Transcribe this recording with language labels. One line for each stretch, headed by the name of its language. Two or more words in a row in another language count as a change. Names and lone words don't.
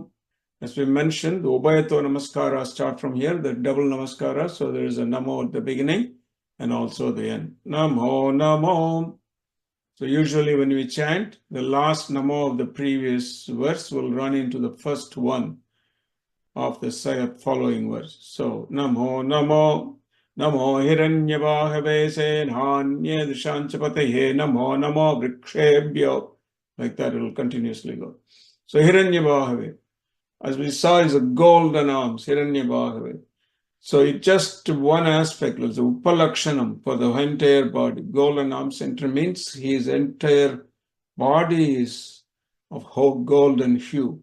English: As we mentioned, the
Sanskrit: Ubayato Namaskara
English: start from here, the double Namaskara. So there is a Namo at the beginning and also the end.
Sanskrit: Namo Namo.
English: So usually when we chant, the last Namo of the previous verse will run into the first one of the following verse.
Sanskrit: So Namo Namo. Namo hiranyavahave senhanye dishanchapataye namo namo vrikshebhyo.
English: Like that it will continuously go. So hiranyavahave, as we saw, is a golden arms, hiranyavahave. So it's just one aspect, it's a upalakshanam for the entire body. Golden arm center means his entire body is of golden hue.